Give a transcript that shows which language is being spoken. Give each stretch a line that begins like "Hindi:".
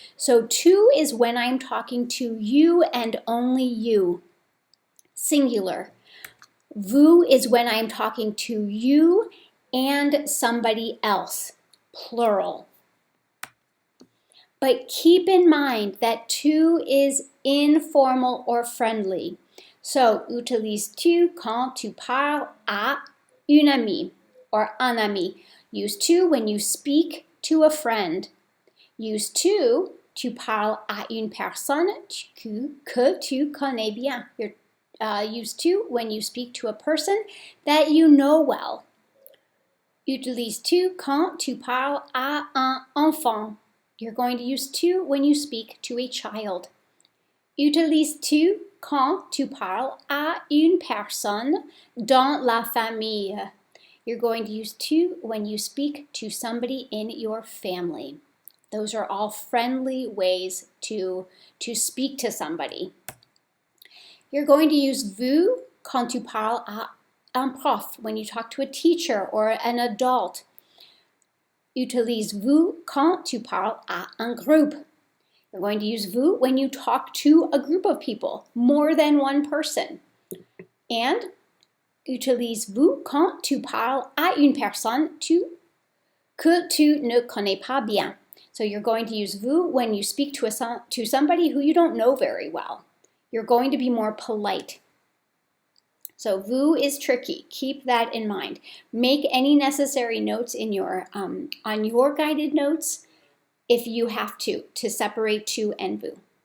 English: So tu is when I'm talking to you and only you, singular. Vous is when I'm talking to you and somebody else, plural. But keep in mind that tu is informal or friendly.
French: So, utilises-tu quand tu parles à une amie or un ami?
English: Use tu when you speak to a friend.
French: Use tu parles à une personne que tu connais bien.
English: Use tu when you speak to a person that you know well.
French: Utilises-tu quand tu parles à un enfant?
English: You're going to use tu when you speak to a child.
French: Utilises-tu quand tu parles à une personne dans la famille?
English: You're going to use tu when you speak to somebody in your family. Those are all friendly ways to speak to somebody. You're going to use vous
French: quand tu parles à un prof,
English: when you talk to a teacher or an adult.
French: Utilise vous quand tu parles à un groupe.
English: You're going to use vous when you talk to a group of people, more than one person.
French: And utilise vous quand tu parles à une personne que tu ne connais pas bien.
English: So you're going to use vous when you speak to somebody who you don't know very well. You're going to be more polite. So vous is tricky. Keep that in mind. Make any necessary notes in your on your guided notes if you have to separate tu and vous.